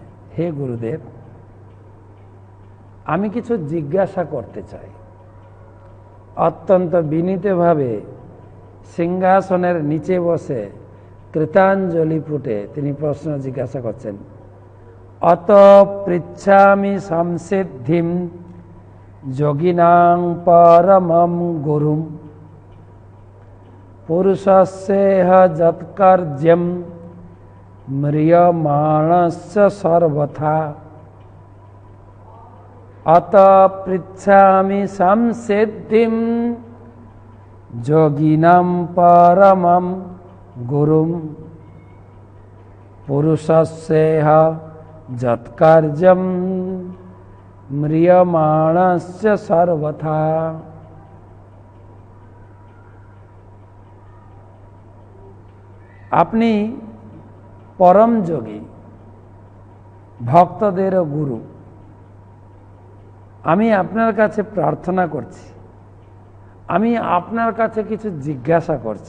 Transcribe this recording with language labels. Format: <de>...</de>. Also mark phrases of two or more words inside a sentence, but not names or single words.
<bn>হে গুরুদেব, আমি কিছু জিজ্ঞাসা করতে চাই। অত্যন্ত বিনীতভাবে সিংহাসনের নিচে বসে কৃতাঞ্জলি পুটে তিনি প্রশ্ন জিজ্ঞাসা করছেন,</bn> <sa>অত পৃচ্ছামি সংসিদ্ধিম যোগিনাং পরমম গুরুম, পুরুষস্যেহ যৎকার্যম ম্রিয়মাণস্য সর্বথা। অত পৃচ্ছামি সংসিদ্ধিম যোগিনাং পরমম গুরুম, পুরুষস্যেহ যৎকার্যম ম্রিয়মাণস্য সর্বথা।</sa> <bn>আপনি পরম যোগী, ভক্তদেরও গুরু। আমি আপনার কাছে প্রার্থনা করছি, আমি আপনার কাছে কিছু জিজ্ঞাসা করছি।</bn>